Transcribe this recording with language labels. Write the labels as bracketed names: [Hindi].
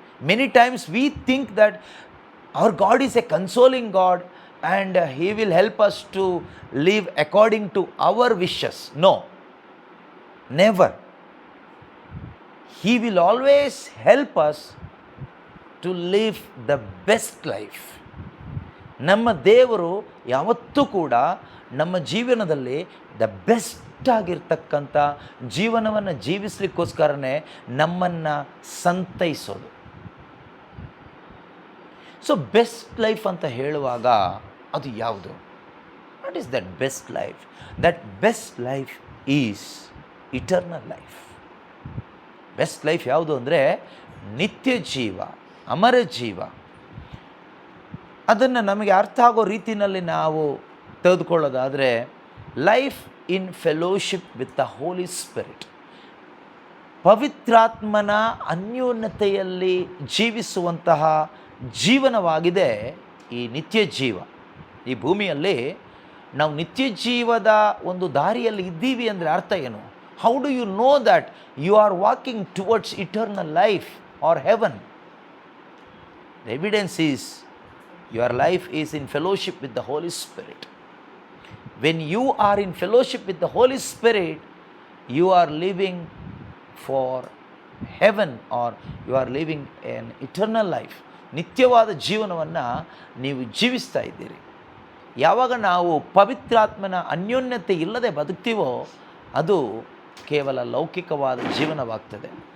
[English] Many times we think that our God is a consoling God and He will help us to live according to our wishes. No, never. He will always help us to live the best life. [Kannada] ನಮ್ಮ ದೇವರು ಯಾವತ್ತೂ ಕೂಡ ನಮ್ಮ ಜೀವನದಲ್ಲಿ the best ಆಗಿರ್ತಕ್ಕಂಥ ಜೀವನವನ್ನು ಜೀವಿಸಲಿಕ್ಕೋಸ್ಕರನೇ ನಮ್ಮನ್ನು ಸಂತೈಸೋದು. So best life ಅಂತ ಹೇಳುವಾಗ ಅದು ಯಾವುದು? [English] What is that best life? That best life is eternal life. [Kannada] Best life ಯಾವುದು ಅಂದರೆ ನಿತ್ಯ ಜೀವ, ಅಮರ ಜೀವ. ಅದನ್ನು ನಮಗೆ ಅರ್ಥ ಆಗೋ ರೀತಿಯಲ್ಲಿ ನಾವು ತೆಗೆದುಕೊಳ್ಳೋದಾದರೆ, [English] Life in fellowship with the Holy Spirit. [Kannada] ಪವಿತ್ರಾತ್ಮನ ಅನ್ಯೋನ್ಯತೆಯಲ್ಲಿ ಜೀವಿಸುವಂತಹ ಜೀವನವಾಗಿದೆ ಈ ನಿತ್ಯ ಜೀವ. ಈ ಭೂಮಿಯಲ್ಲಿ ನಾವು ನಿತ್ಯ ಜೀವದ ಒಂದು ದಾರಿಯಲ್ಲಿ ಇದ್ದೀವಿ ಅಂದರೆ ಅರ್ಥ ಏನು? [English] How do you know that you are walking towards eternal life or heaven? The evidence is your life is in fellowship with the Holy Spirit. When you are in fellowship with the Holy Spirit, you are living for heaven or you are living in eternal life. [Kannada] ನಿತ್ಯವಾದ ಜೀವನವನ್ನು ನೀವು ಜೀವಿಸ್ತಾ ಇದ್ದೀರಿ. ಯಾವಾಗ ನಾವು ಪವಿತ್ರಾತ್ಮನ ಅನ್ಯೋನ್ಯತೆ ಇಲ್ಲದೆ ಬದುಕ್ತೀವೋ ಅದು ಕೇವಲ ಲೌಕಿಕವಾದ ಜೀವನವಾಗ್ತದೆ.